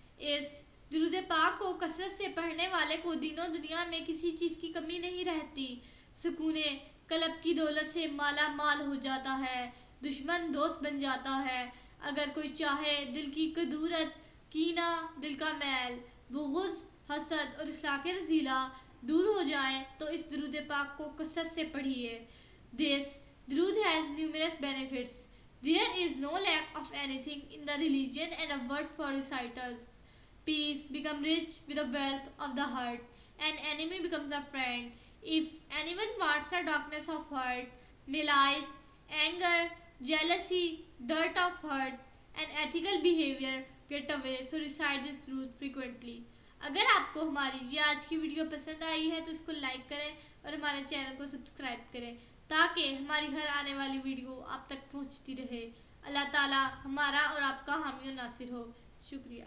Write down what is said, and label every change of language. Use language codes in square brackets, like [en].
[ur] اس درود پاک کو کثرت سے پڑھنے والے کو دین و دنیا میں کسی چیز کی کمی نہیں رہتی، سکون قلب کی دولت سے مالا مال ہو جاتا ہے، دشمن دوست بن جاتا ہے۔ اگر کوئی چاہے دل کی کدورت، کینہ، دل کا میل، بغض، حسد اور اخلاق رذیلہ دور ہو جائیں تو اس درود پاک کو کثرت سے پڑھیے۔ [en] This درود has numerous benefits. There is no lack of anything in the religion and a word for reciters. Peace becomes rich with the wealth of the heart. An enemy becomes a friend. If anyone wants the darkness of heart, malice, anger, jealousy, dirt of heart, and ethical behavior get away. So recite this درود frequently. [ur] اگر آپ کو ہماری یہ آج کی video پسند آئی ہے تو اس کو لائک کریں اور ہمارے چینل کو سبسکرائب کریں تاکہ ہماری ہر آنے والی ویڈیو آپ تک پہنچتی رہے۔ اللہ تعالی ہمارا اور آپ کا حامی و ناصر ہو۔ شکریہ۔